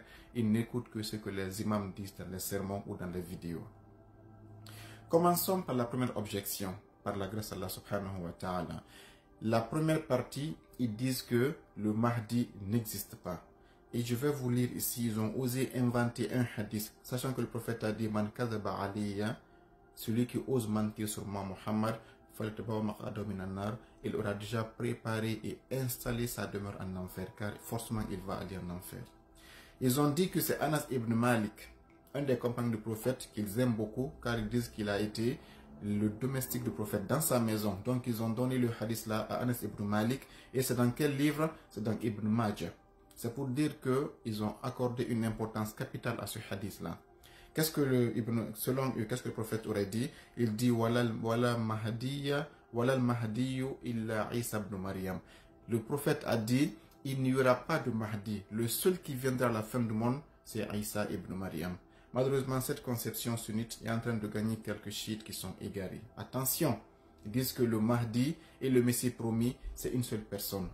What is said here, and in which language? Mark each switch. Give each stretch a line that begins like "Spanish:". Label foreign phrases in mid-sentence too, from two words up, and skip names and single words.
French: Ils n'écoutent que ce que les imams disent dans les sermons ou dans les vidéos. Commençons par la première objection. Par la grâce d'Allah
Arabic: سبحانه وتعالى.
French: La première partie, ils disent que le Mahdi n'existe pas. Et je vais vous lire ici, ils ont osé inventer un hadith, sachant que le prophète a dit,
Arabic: من كذب علي,
French: celui qui ose mentir sur moi, Muhammad, il aura déjà préparé et installé sa demeure en enfer, car forcément il va aller en enfer. Ils ont dit que c'est Anas ibn Malik, un des compagnons du prophète qu'ils aiment beaucoup, car ils disent qu'il a été le domestique du prophète dans sa maison. Donc ils ont donné le hadith là à Anas ibn Malik. Et c'est dans quel livre? C'est dans Ibn Majah. C'est pour dire qu'ils ont accordé une importance capitale à ce hadith là. Qu'est-ce que selon eux, qu'est-ce que le prophète aurait dit? Il dit
Arabic: ولا المهدي إلا عيسى ابن مريم.
French: Le prophète a dit il n'y aura pas de Mahdi. Le seul qui viendra à la fin du monde, c'est Isa ibn Maryam. Malheureusement, cette conception sunnite est en train de gagner quelques chiites qui sont égarés. Attention, ils disent que le Mahdi et le Messie promis, c'est une seule personne.